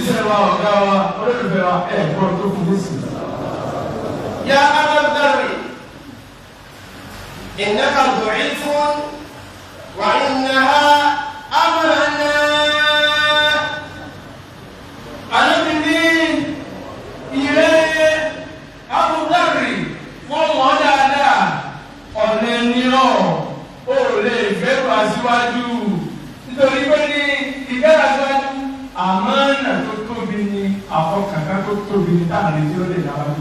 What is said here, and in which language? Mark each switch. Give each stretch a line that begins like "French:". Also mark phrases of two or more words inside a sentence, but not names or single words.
Yoruba: wa ọ̀gá wa olólùfẹ́ wa ẹ̀gbọ́n tó fún mi sí.
Arabic: يا أبا الذر إنك ضعيف وإنها أمانة.
Yoruba: Alábìnrin ilé Abudari fún wọn dáadáa ọ̀nà nírọ̀ ó lè gbẹ́rù aṣíwájú nítorí pé ní ìgbẹ́rù aṣíwájú àmánà tó tóbi ní àfọkànká tó tóbi ní táàrin tí ó lè dáwájú.